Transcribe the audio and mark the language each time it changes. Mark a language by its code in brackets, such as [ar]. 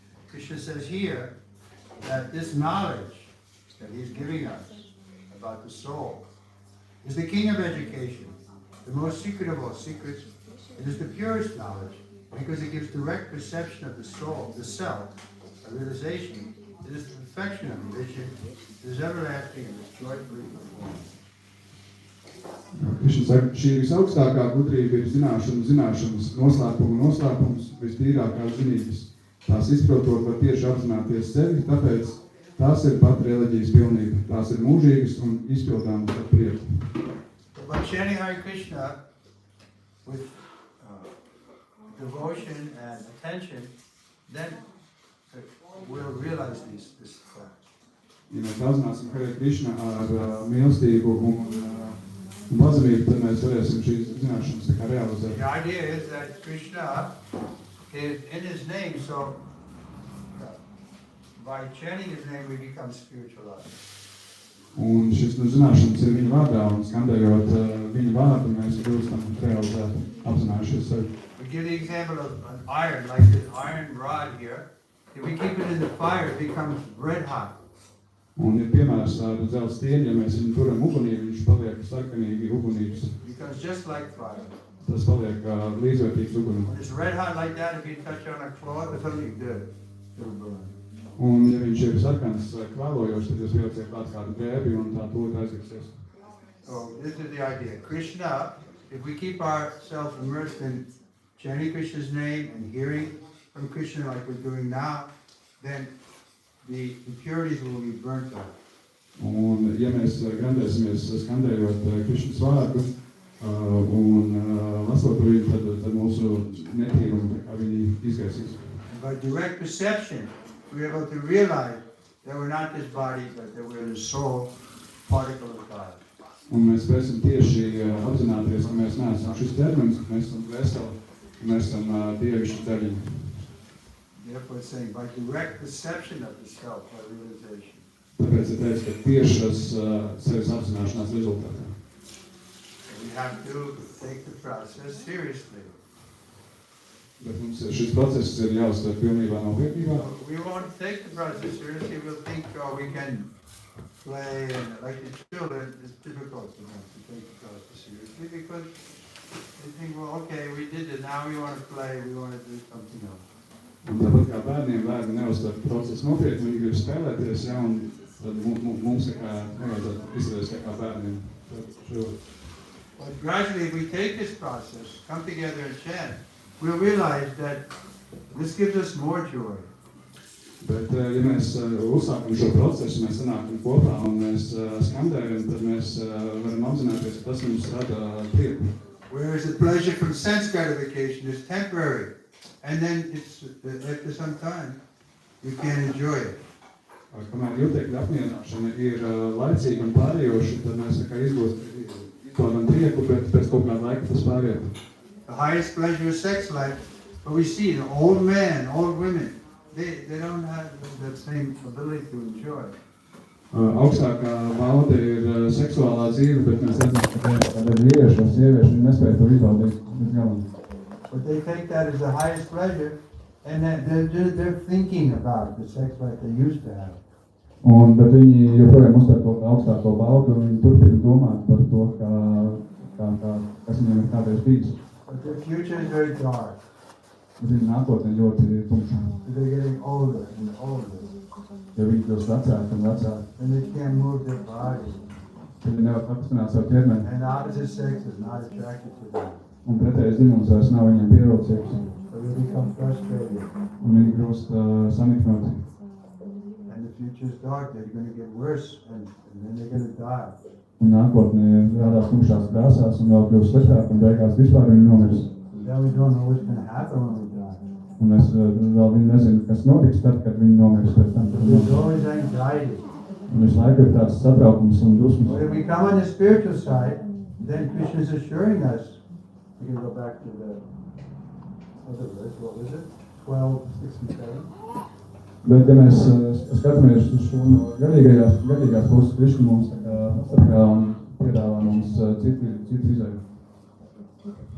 [en] Krishna says here that this knowledge that he's giving us about the soul is the king of education, the most secret of all secrets. It is the purest knowledge because it gives direct perception of the soul, the self, a realization. It is the perfection of vision. It is everlasting and is joyfully performed. [lv] Krishna saka, šī visaugstākā gudrība ir zināšanas, noslēpums, vistīrākās zinības. Tās izprotot var tieši apzināties sevi, tāpēc tās ir pat reliģijas pilnība. Tās ir mūžīgas un izpildāmas ar prieku. [en] By chanting Hare Krishna with devotion and attention, then we'll realize this fact. [lv] Ja mēs audzināsim Hare Krishna ar mīlestību un pazemību, tad mēs varēsim šīs zināšanas tā kā realizēt. [en] The idea is that Krishna is in his name, so by chanting his name we become spiritualized. [lv] Un šis zināšanas ir viņa vārdā, un skandējot viņa vārdu, mēs kļūstam realizēt, apzinājušies sevi. [en] We give the example of an iron, like this iron rod here. If we keep it in the fire, it becomes red hot. [lv] Un ir piemērs ar dzelzs stieni, ja mēs viņu turam ugunī, viņš paliek sarkanīgi ugunīgs. [en] It becomes just like fire. [lv] Tas paliek līdzvērtīgs ugunim. [en] When it's red hot like that, if you touch on a cloth, it'll burn. [lv] Un ja viņš ir sarkans kvēlojošs, tad jūs pielieciet klāt kādu drēbi un tā tūlīt aizgasies. [en] So this is the idea. Krishna, if we keep ourselves immersed in chanting Krishna's name and hearing from Krishna like we're doing now, then the impurities will be burnt out. [lv] Un ja mēs grandēsimies skandējot Krishnas vārdu un lasot viņu, tad mūsu netīrumi viņi izgaisīs. [en] By direct perception, we're able to realize that we're not this body, but that we're the soul particle of God. [lv] Un mēs spēsim tieši apzināties, ka mēs neesam šis ķermenis, ka mēs esam dvēseli, ka mēs esam dievišķi daļiņi. [en] Therefore it's saying, by direct perception of the self, by realization. [lv] Tāpēc ir teicis, ka tiešas sevis apzināšanās rezultātā. [en] We have to take the process seriously. [lv] Bet mums šis process ir jāuztver pilnībā nopietnībā. [en] We won't take the process seriously. We'll think, oh, we can play, and like the children, it's difficult for them to take the process seriously because they think, well, okay, we did it, now we want to play, we want to do something else. [lv] Un tāpat kā bērni neuztver procesu nopietni, viņi grib spēlēties, ja, un tad mums nevajadzētu izturēties kā bērniem. [en] But gradually, if we take this process, come together and chant, we'll realize that this gives us more joy. [lv] Bet, ja mēs uzsākam šo procesu, mēs sanākam kopā un mēs skandējam, tad mēs varam apzināties, ka tas mums rada prieku. [en] Whereas the pleasure from sense gratification is temporary, and then it's after some time you can't enjoy it. [lv] Kamēr jūtekļa apmierināšana ir laicīga un pārējoša, tad mēs izbaudām prieku, bet pēc kaut kāda laika tas pāriet. [en] The highest pleasure is sex life, but we see the old men, old women, they don't have that same ability to enjoy. [lv] Augstākā bauda ir seksuālā dzīve, bet mēs redzam, ka vīrieši un sievieši nespēja to izbaudīt līdz galam. [en] But they take that as the highest pleasure, and they're thinking about the sex life they used to have. [lv] Bet viņi joprojām uztver to augstāko baudu, un viņi turpina domāt par to, kas viņiem ir kādreiz bijis. [en] But their future is very dark. [lv] Bet viņa nākotne ļoti tumša. [en] They're getting older and older. [lv] Ja viņi kļūst vecāki un vecāki, [en] And they can't move their body. [lv] tad viņi nevar pakustināt savu ķermeni. [en] And the opposite sex is not attracted to them. [lv] Un pretējais dzimums vairs nav viņiem pievilcīgs. [en] So they become frustrated. [lv] Un viņi kļūst saniknoti. [en] And the future is dark. They're going to get worse and then they're going to die. [lv] Un nākotnē rādās tumšās krāsās un vēl kļūst sliktāk un beigās vispār viņi nomirs. [en] Then we don't know what's going to happen when we die. [lv] Un es vēl viņi nezinu, kas notiks tad, kad viņi nomirs pēc tam. [en] There's always anxiety. [lv] Un visu laiku ir tāds satraukums un dusmas. [en] But if we come on the spiritual side, then Krishna is assuring us. We can go back to the other verse. What was it? 12:67. [lv] Bet, ja mēs skatāmies uz šo garīgās puses, Krishna mums tā kā atsargā un piedāvā mums citu izēju.